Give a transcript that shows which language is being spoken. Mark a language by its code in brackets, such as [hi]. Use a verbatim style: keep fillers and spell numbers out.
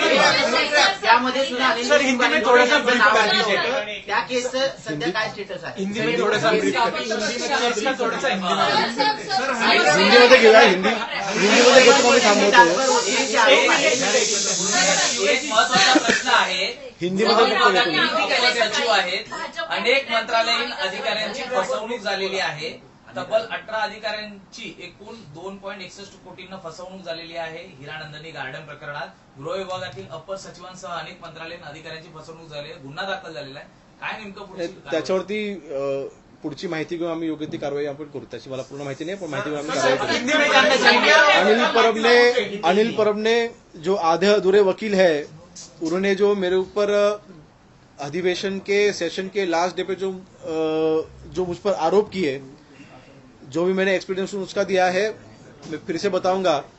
[mr] त्यामध्ये सुद्धा अनिल देशमुख थोडासा त्या केसचं सध्या काय स्टेटस आहे? [hi] हिंदी में थोड़ा सा ब्रीफ करें। इसका थोड़ा सा हिंदी में ब्रीफ [mr] हिंदीमध्ये घेऊया, हिंदी हिंदीमध्ये घेतो आम्ही थांबवतो. हे जे आरोप आहे, एक महत्वाचा प्रश्न आहे. हिंदीमध्ये घेतो आता घेतो. निधी सचिव आहेत, अनेक मंत्रालयीन अधिकाऱ्यांची फसवणूक झालेली आहे. तब्बल अठरा अधिकाऱ्यांची एकूण दोन पॉईंट एकसष्ट कोटींना फसवणूक झालेली आहे. हिरानंदनी गार्डन प्रकरणात गृह विभागातील अपर सचिवांसह अनेक मंत्रालयीन अधिकाऱ्यांची फसवणूक झाली आहे, गुन्हा दाखल झालेला आहे. काय नेमकं पुढची कारवाई? त्याच्यावरती अं, पुढची माहिती घेऊन आम्ही योग्य ती कारवाई आपण करू. त्याची मला पूर्ण माहिती नाही, पण माहिती घेऊन आम्ही कारवाई करू. [hi] हिंदी में जानना चाहेंगे आप? अनिल परब ने अनिल परब ने जो आधे अधूरे वकील है उन्होंने जो मेरे ऊपर अ, अधिवेशन के सेशन के लास्ट डे पे जो अ, जो मुझ पर आरोप किए, जो भी मैंने एक्सप्लेनेशन उसका दिया है मैं फिर से बताऊंगा.